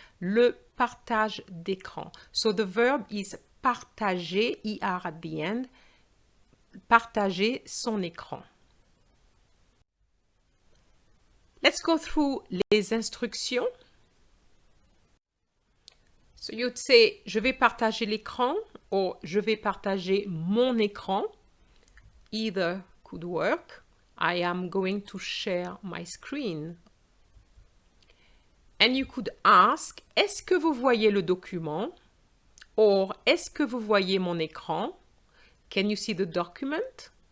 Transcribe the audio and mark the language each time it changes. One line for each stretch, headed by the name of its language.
French: Le partage d'écran.
English: So the verb is partager, IR at the end,
French: partager son écran.
English: Let's go through les instructions. So you'd say,
French: je vais partager l'écran,
English: or
French: je vais partager mon écran.
English: Either could work. I am going to share my screen. And you could ask,
French: est-ce que vous voyez le document? Or, est-ce que vous voyez mon écran?
English: Can you see the document?